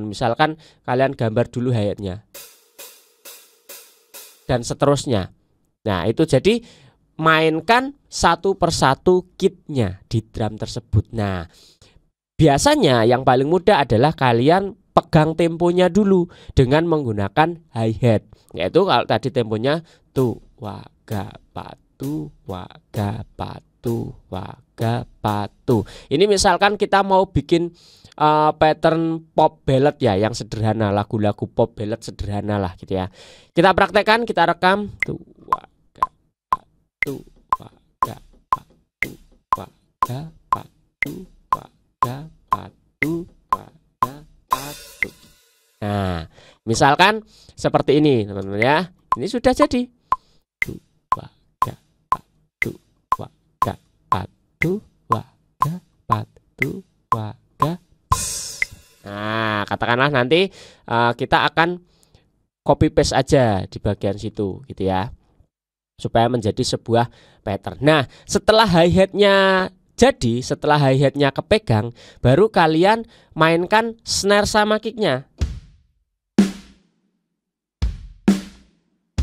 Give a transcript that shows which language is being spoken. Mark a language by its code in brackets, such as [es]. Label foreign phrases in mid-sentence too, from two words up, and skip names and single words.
[id] Misalkan kalian gambar dulu hayatnya dan seterusnya. Nah itu, jadi mainkan satu persatu kitnya di drum tersebut. Nah biasanya yang paling mudah adalah kalian pegang temponya dulu dengan menggunakan hi-hat. Yaitu kalau tadi temponya tu waga patu, waga patu, waga patu. Ini misalkan kita mau bikin pattern [en] pop ballad [id] ya, yang sederhana, lagu-lagu [en] pop ballad [id] sederhana lah gitu ya. Kita praktekkan, kita rekam tu waga patu, waga patu, waga patu, waga patu. Nah, misalkan seperti ini teman-teman ya. Ini sudah jadi. Waga patu, waga patu, waga patu, waga. Nah, katakanlah nanti kita akan [en] copy paste [id] aja di bagian situ gitu ya, supaya menjadi sebuah pattern. Nah, setelah hi-hatnya jadi, setelah hi-hatnya kepegang, baru kalian mainkan snare sama kicknya.